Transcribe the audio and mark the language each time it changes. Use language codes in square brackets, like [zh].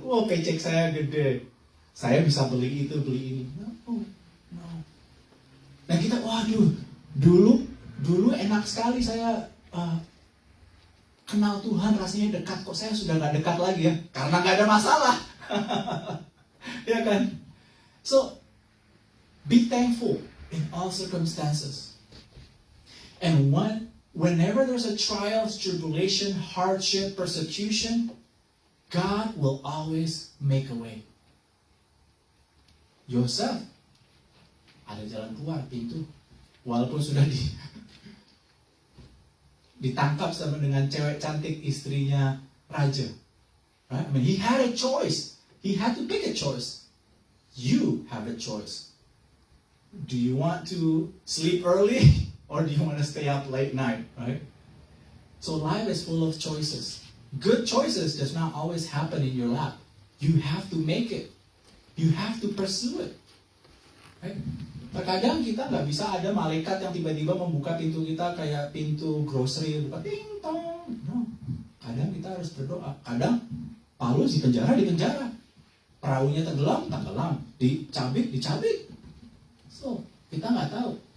[id] Paycheck saya gede. Saya bisa beli itu, beli ini. No. Dan kita, waduh, dulu enak sekali saya kenal Tuhan, rasanya dekat. Kok saya sudah nggak dekat lagi ya? Karena nggak ada masalah. Ya kan? [en] So, be thankful in all circumstances. And whenever there's a trial, tribulation, hardship, persecution, God will always make a way. [id] Yosef, ada jalan keluar, pintu. Walaupun sudah ditangkap sama dengan cewek cantik istrinya raja. Right? [en] I mean, he had a choice. He had to pick a choice. You have a choice. Do you want to sleep early or do you want to stay up late night, right? So life is full of choices. Good choices does not always happen in your lap. You have to make it. You have to pursue it. Right? [id] Terkadang kita nggak bisa ada malaikat yang tiba-tiba membuka pintu kita kayak pintu grocery, buka ting tong. No. Kadang kita harus berdoa. Kadang Paulus di penjara. Perahunya tenggelam, dicabik. So, kita nggak tahu.